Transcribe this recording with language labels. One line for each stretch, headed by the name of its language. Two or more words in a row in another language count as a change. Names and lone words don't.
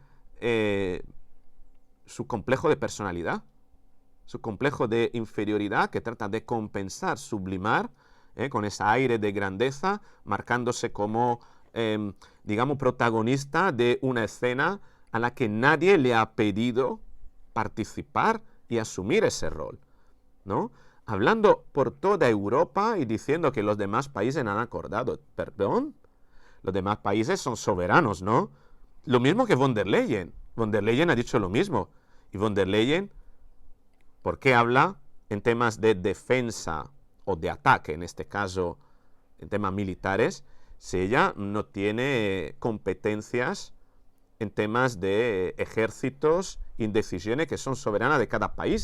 Spanish: su complejo de personalidad, su complejo de inferioridad que trata de compensar, sublimar, con ese aire de grandeza, marcándose como, digamos, protagonista de una escena a la que nadie le ha pedido participar y asumir ese rol, ¿no? Hablando por toda Europa y diciendo que los demás países han acordado. ¿Perdón? Los demás países son soberanos, ¿no? Lo mismo que von der Leyen. Von der Leyen ha dicho lo mismo. Y von der Leyen, ¿por qué habla en temas de defensa o de ataque, en este caso, en temas militares, si ella no tiene competencias en temas de ejércitos y decisiones que son soberanas de cada país?